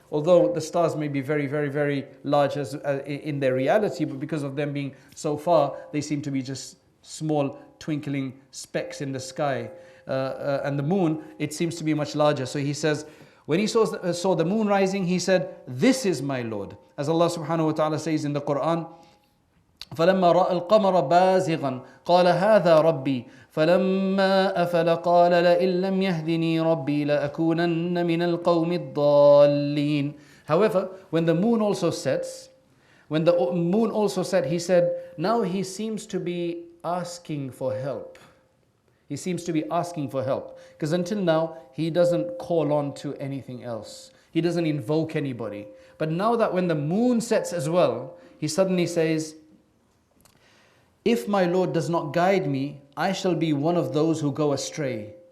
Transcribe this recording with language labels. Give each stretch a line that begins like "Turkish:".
English: Although the stars may be very, very, very large in their reality, but because of them being so far, they seem to be just small twinkling specks in the sky. And the moon, it seems to be much larger. So he says, when he saw the moon rising, he said, "This is my Lord." As Allah subhanahu wa ta'ala says in the Quran,
Arabic: فَلَمَّا رَأَى الْقَمَرَ بَازِغًا قَالَ هَذَا رَبِّي فَلَمَّا أَفَلَ قَالَ لَئِن لَّمْ يَهْدِنِي رَبِّي لَأَكُونَنَّ مِنَ الْقَوْمِ الضَّالِّينَ.
English: However, when the moon also sets, he said, now he seems to be asking for help. He seems to be asking for help. Because until now, he doesn't call on to anything else. He doesn't invoke anybody. But now that when the moon sets as well, he suddenly says, if my Lord does not guide me, I shall be one of those who go astray.